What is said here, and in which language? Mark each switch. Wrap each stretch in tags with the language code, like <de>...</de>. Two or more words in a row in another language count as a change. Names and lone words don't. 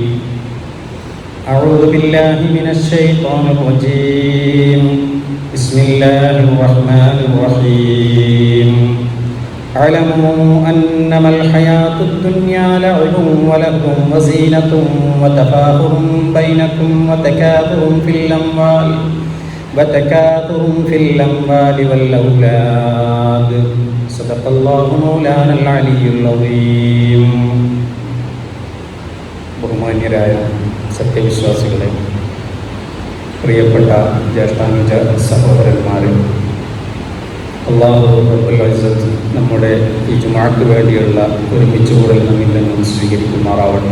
<ar>أعوذ بالله من الشيطان الرجيم بسم الله الرحمن الرحيم اعلموا أنما الحياة الدنيا لعب ولهو وزينة وتفاخر بينكم وتكاثر في الأموال والأولاد صدق الله مولانا العلي العظيم.</ar> <ml>ബഹുമാന്യരായ സത്യവിശ്വാസികളെ, പ്രിയപ്പെട്ട ജ്യേഷ്ഠാനുജ സഹോദരന്മാരെ, അല്ലാഹു</ml> <ar>رب العزة</ar> <ml>നമ്മുടെ ഈ ജുമുഅക്ക് വേണ്ടിയുള്ള ഒരുമിച്ച് കൂടൽ നമ്മിൽ നിന്നും സ്വീകരിക്കുമാറാവട്ടെ.</ml>